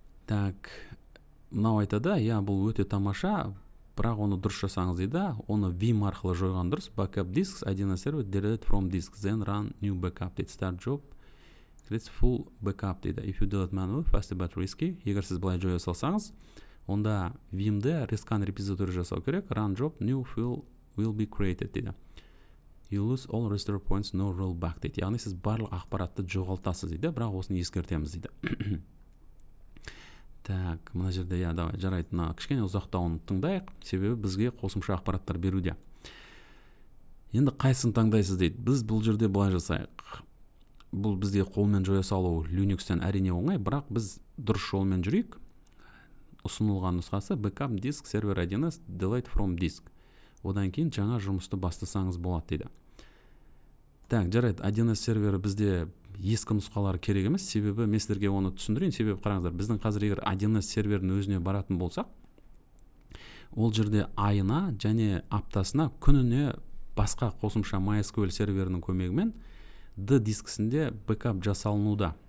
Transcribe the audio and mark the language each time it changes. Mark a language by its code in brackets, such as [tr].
[kk] Так, мынау айтады, бұл өте тамаша, бірақ оны дұрыс жасаңыз дейді. Оны Vim арқылы жойған дұрыс. [en] Backup disks, 1С сервер, delete from disk, then run new backup дейді. Start job, create full backup дейді. If you delete manually, fast but risky. [kk] Егер сіз былай жоя салсаңыз, онда Vim'де rescan repository жасау керек. [en] Run job, new file will be created [kk] дейді. [en] you lose all restore points, no rollback дейді. [kk] Яғни сіз барлық ақпаратты жоғалтасыз дейді, бірақ осыны ескертеміз дейді. Так, мына жерде давай, жарайды, мына кішкене ұзақтауын тыңдайық, себебі бізге қосымша ақпараттар беруде. Енді қайсысын таңдайсыз дейді. Біз бұл жерде былай жасайық. Бұл бізде қолмен жоя салу Linux-тен әрине оңай, бірақ біз дұрыс жолмен жүрейік. Ұсынылған нұсқасы [en] backup disk server 1С delete from disk. [kk] Одан кейін жаңа жұмысты бастасаңыз болады дейді. Так, жарайды, 1С сервері бізде ескі нұсқалары керек емес, себебі мен сіздерге оны түсіндірейін. Себебі қараңыздар, біздің қазір егер 1С серверінің өзіне баратын болсақ, ол жерде айына және аптасына күніне басқа қосымша MySQL серверінің көмегімен D дискісінде бэкап жасалынуда.